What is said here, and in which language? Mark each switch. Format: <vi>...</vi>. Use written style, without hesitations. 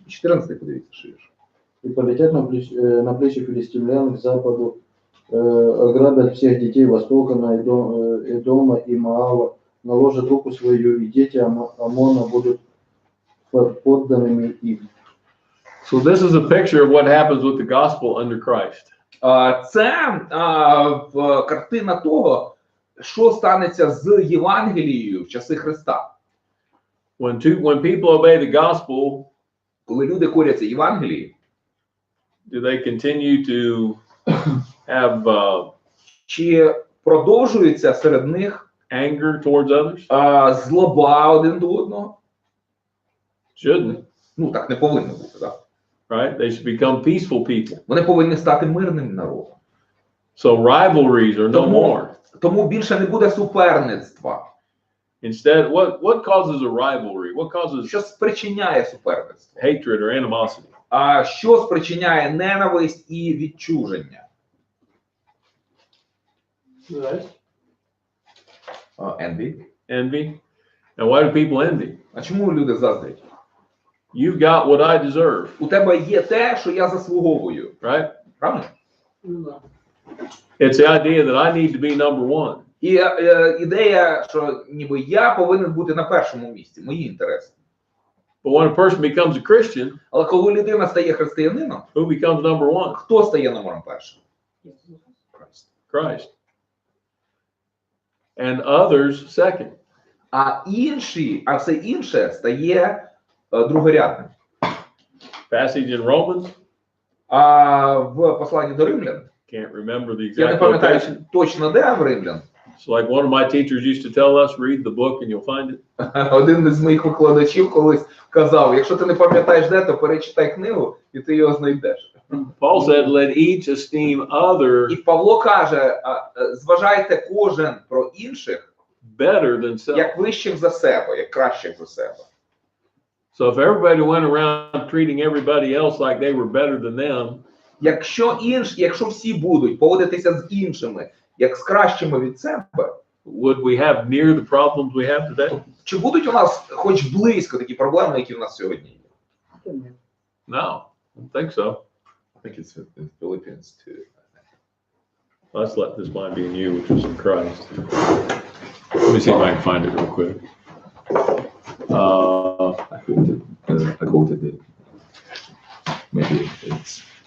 <uk>14 подивіться, що вірш.</uk> <ru>И полетят на плечи филистимлян к западу, ограбят всех детей востока, на Эдома и Моава, наложат руку свою, и дети Амона будут подданными им.</ru> <en>So this is a picture of what happens with the gospel under Christ.</en> <uk>Це картина того, що станеться з Євангелією в часи Христа.</uk> <en>When people obey the gospel,</en> <uk>Коли люди коряться Євангелії,</uk> <en>do they continue to have</en> <uk>чи продовжується серед них</uk> <en>anger towards others?</en> <uk>Злоба один до одного.</uk> <en>Shouldn't,</en> <uk>Ну, так не повинно бути, так?</uk> <en>right? They should become peaceful people.</en> <uk>Вони повинні стати мирним народом.</uk> <en>So rivalries are no more.</en> <uk>Тому більше не буде суперництва.</uk> <en>Instead, what causes a rivalry? What causes</en> <uk>Що спричиняє суперництво?</uk> <en>hatred or animosity?</en> <uk>А що спричиняє ненависть і відчуження?</uk> <en>Right. Envy. Envy. And why do people envy?</en> <uk>А чому люди заздрять?</uk> <en>You've got what I deserve,</en> <uk>У тебе є те, що я заслуговую.</uk> <en>right?</en> <uk>Правильно?</uk> <ru>Ну, да.</ru> <en>It's the idea that I need to be number one.</en> <uk>І ідея, що ніби я повинен бути на першому місці, мої інтереси.</uk> <en>But when a person becomes a Christian,</en> <uk>Але коли людина стає християнином,</uk> <en>who becomes number one?</en> <uk>хто стає номером першим?</uk> <en>Christ. And others second.</en> <uk>А все інше стає другорядним.</uk> <en>Passage in Romans,</en> <uk>А в посланні до римлян,</uk> <en>can't remember the</en> <uk>я не</uk> <en>exact</en> <uk>пам'ятаю</uk> <en>quotation.</en> <uk>точно де в римлян,</uk> <en>It's like one of my teachers used to tell us, read the book and you'll find it.</en> <uk>один із моїх викладачів колись казав, якщо ти не пам'ятаєш де, то перечитай книгу і ти його знайдеш.</uk> <en>Paul said, let each esteem other</en> <uk>І Павло каже, зважайте кожен про інших</uk> <en>better than self.</en> <uk>як вищих за себе, як кращих за себе.</uk> <en>So if everybody went around treating everybody else like they were better than them,</en> <uk>Якщо всі будуть поводитися з іншими, як з кращими від себе,</uk> <en>would we have near the problems we have today?</en> <uk>чи будуть у нас хоч близько такі проблеми, які в нас сьогодні є?</uk> <en>No, I don't think so. I think it's in Philippians too. Let's let this mind be in you, which is in Christ. Let me see if I can find it real quick. I quoted it. Maybe it's</en>